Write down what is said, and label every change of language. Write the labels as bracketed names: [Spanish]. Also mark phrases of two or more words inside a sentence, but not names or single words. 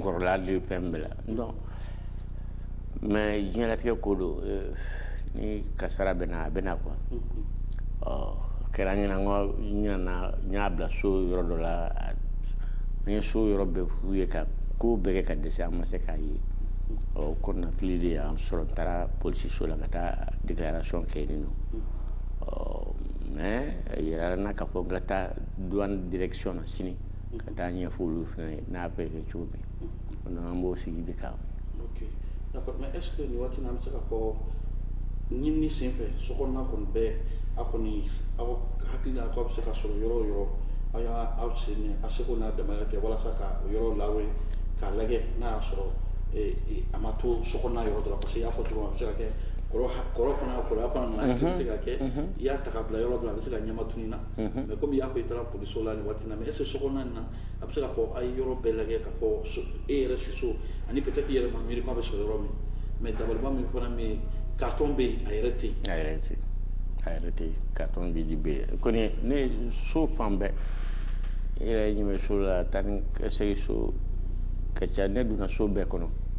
[Bambara] kɔrɔla de fɛn bɛɛ la [French] donc mais [Bambara] diɲɛlatigɛ ko don ni kasara bɛ na a bɛ na quoi kɛra n y'a bila so yɔrɔ dɔ la n ye so yɔrɔ bɛɛ f'u ye ka ko bɛɛ kɛ ka dɛsɛ an ma se k'a ye o kɔnɔna fili de y'an sɔrɔ n taara polisiso la ka taa déclaration kɛ yen nɔ mais yɛrɛ na ka fɔ n ka taa douane direction na sini ka taa ɲɛfɔ olu fɛnɛ ye n'a bɛ kɛ cogo min donc an b'o sigi de kan. [French] Ok, d'accord, mais est ce que [Bambara] nin waati in na an bɛ se ka fɔ ɲinini sen fɛ sokɔnɔna kɔni bɛɛ a kɔni aw hakili la k'aw bɛ se ka sɔrɔ yɔrɔ o yɔrɔ aw y'a aw sen a seko n'a dɛmɛ kɛ walasa ka o yɔrɔ lawuli k'a lajɛ n'a y'a sɔrɔ a ma to sokɔnɔna yɔrɔ dɔ la [French] parce que [Bambara] i y'a fɔ cogo min a bɛ se ka kɛ kɔrɔ fana kɔrɔya fana nana kɛ bɛ se ka kɛ i y'a ta ka bila yɔrɔ dɔ la a bɛ se ka ɲɛma tunun na [French] mais comme [Bambara] i y'a fɔ i taara poliso la nin waati in na [French] mais est ce que [Bambara] sokɔnɔna in na a bɛ se ka fɔ a ye yɔrɔ bɛɛ lajɛ ka fɔ e yɛrɛ siso ani [French] peut être [Bambara] i yɛrɛ ma miiri k'a bɛ sɔrɔ yɔrɔ min mais dabaliban min fana bɛ yen carton bɛ yen a yɛrɛ tɛ yen. A yɛrɛ tɛ yen carton bi di bɛ yen kɔni ne so fan bɛɛ e yɛrɛ ɲɛ bɛ so la taa ni ka segin so ka ca ne donna so bɛɛ kɔnɔ